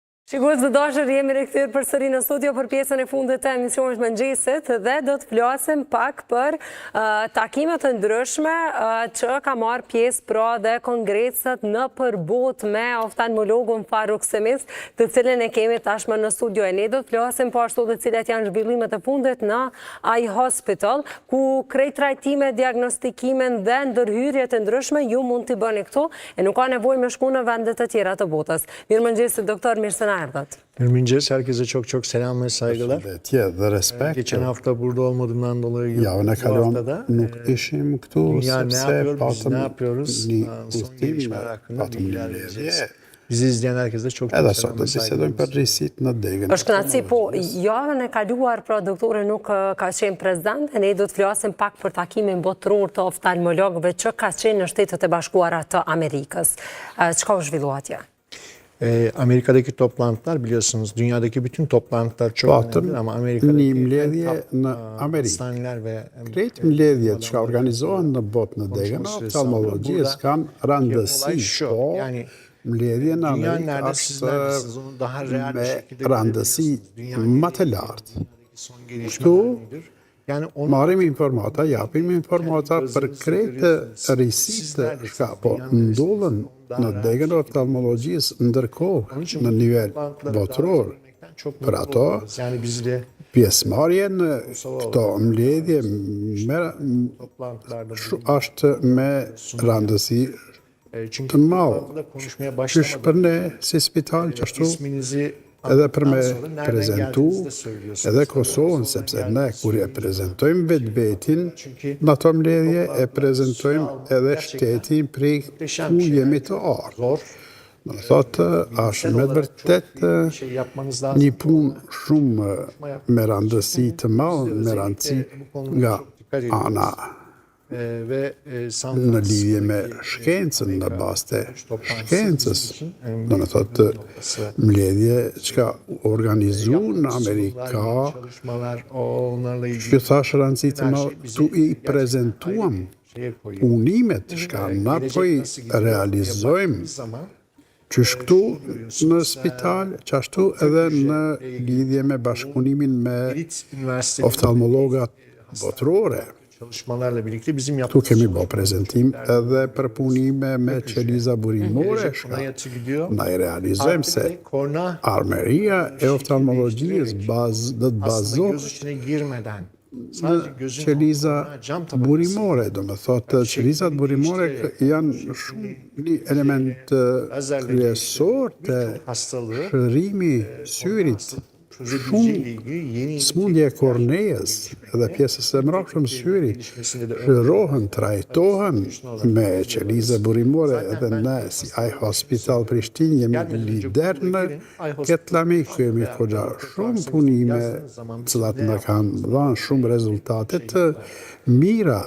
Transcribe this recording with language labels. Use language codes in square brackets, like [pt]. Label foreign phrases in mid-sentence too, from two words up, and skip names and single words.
[sq] Shikues të dashur, jemi rikthyer përsëri në studio për pjesën e fundit të emisionit Mëngjesit dhe do të flasim pak për takimet të ndryshme që ka marrë pjesë pra dhe kongreset në përbot me oftalmologun Faruk Semiz, të cilin e kemi tashmë në studio. E ne do të flasim po ashtu dhe cilat janë zhvillimet e fundit në Eye Hospital, ku krejt trajtime, diagnostikimin dhe ndërhyrjet e ndryshme ju mund t'i bëni këtu e nuk ka nevojë me shku në vendet e tjera të botës. Mirëmëngjes doktor, mirë se na erdhët. Mirëmëngjes, [tr] herkese çok selam ve saygılar. [sq] Përshëndetje dhe respekt. [tr] Geçen hafta burada olmadığımdan dolayı [sq] Javën e kaluar nuk ishim këtu sepse [tr] ne yapıyoruz? [sq] një [tr] Son [sq] udhtim, [tr] gelişmeler hakkında [sq] patëm [tr] bilgiler [sq] një [tr] vereceğiz. [sq] lidhje. [tr] Bizi izleyen herkese çok [sq] Edhe [tr] selam [sq] sot [tr] ve [sq] do të bisedojmë për [tr] saygılar. [sq] rrisit në degën. Është kënaqësi, po javën e kaluar pra doktore nuk ka qenë prezant, e ne do të flasim pak për takimin botëror të oftalmologëve që ka qenë në Shtetet e Bashkuara të Amerikës. Çka u zhvillua atje? [tr] Amerika'daki toplantılar biliyorsunuz dünyadaki bütün toplantılar çok önemli ama Amerika'daki [sq] një mbledhje në Amerikë. [tr] hastaneler ve [sq] Krejt mbledhjet që organizohen në botë në degën e oftalmologjisë kanë rëndësi, po [tr] yani [sq] mbledhje në [tr] dünya [sq] Amerikë [tr] nerede siz neredesiniz onu daha real bir [sq] me [tr] şekilde [sq] rëndësi më të lartë. [tr] son gelişmeler nedir? Yani onu [sq] Marrim informata, japim informata për krejtë rrisitë që po ndodhen në degën e oftalmologjisë ndërkohë në nivel botëror. Për ato, [tr] yani biz de [sq] pjesëmarrje në këto mbledhje [tr] toplantılarda [sq] është me rëndësi [tr] çünkü [sq] të madhe. [tr] toplantıda konuşmaya [sq] Qysh [tr] başlamadan [sq] për ne si spital që ashtu [tr] isminizi [sq] edhe për me [tr] sonra nereden [sq] prezentu [tr] geldiğinizi de söylüyorsunuz. [sq] edhe Kosovën, sepse ne kur e prezentojmë vetin në ato mbledhje e prezentojmë edhe shtetin prej ku jemi të ardhur. [tr] Zor. [sq] Do të thotë, është me të vërtet [tr] Bir şey yapmanız lazım. [sq] një punë shumë me rëndësi të madhe, me rëndësi nga ana [tr] Ve [sq] në lidhje me shkencën, në bazë të shkencës. Do të thotë, mbledhje që ka organizu në Amerika, [tr] çalışmalar onlarla ilgili [sq] që thash rëndësi të madhe, tu i prezentuam punimet që ka na po i realizojmë [tr] zaman [sq] qysh këtu në spital, qashtu edhe në lidhje me bashkëpunimin me [tr] Elit Üniversitesi [sq] oftalmologat botërore. [tr] çalışmalarla birlikte bizim [sq] Tu [tr] yaptığımız [sq] kemi bo prezentim edhe për punime me qeliza burimore, [tr] Ona yatı gidiyor. [sq] na i realizojmë se [tr] Korna [sq] armeria e oftalmologjisë do të [tr] aslında [sq] bazohet [tr] göz içine girmeden [sq] në [tr] sadece gözün [sq] qeliza [tr] altına cam tabakası [sq] burimore, do me thotë qelizat burimore janë shumë një element kryesor të [tr] hastalığı [sq] shërimi syrit, [tr] çözebileceğiyle ilgili yeni [sq] smundje e kornejes edhe pjesës së mbrapshme syri shërohen, trajtohen me qeliza burimore edhe ne si Eye Hospital Prishtinë jemi lider në këtë lami, kemi goxha shumë punime cilat në kanë dhënë shumë rezultate të mira.